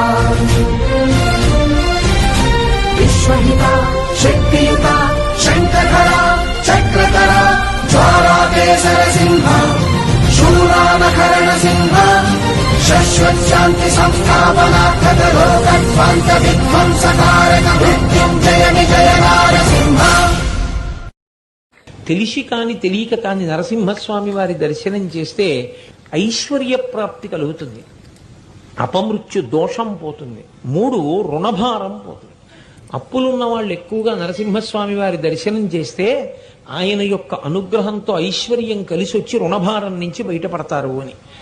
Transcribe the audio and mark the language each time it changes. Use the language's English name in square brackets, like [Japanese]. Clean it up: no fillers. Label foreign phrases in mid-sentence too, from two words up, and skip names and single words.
[Sanskrit] विश्वहिता शक्तियुता शङ्खधरा चक्रधरा ज्वालाकेसर सिंह शूरानकरण सिंह शाश्वत शांति संस्थापनार्थक लोकध्वंस विध्वंसकारक मृत्युंजय विजय नारसिंह. [Telugu] తెలిసి కాని తెలియక కాని నరసింహస్వామి వారి దర్శనం చేస్తే ఐశ్వర్య ప్రాప్తి కలుగుతుంది, అపమృత్యు దోషం పోతుంది, 3 రుణభారం పోతుంది. అప్పులున్న వాళ్ళు ఎక్కువగా నరసింహస్వామి వారి దర్శనం చేస్తే ఆయన యొక్క అనుగ్రహంతో ఐశ్వర్యం కలిసి వచ్చి రుణభారం నుంచి బయటపడతారు అని.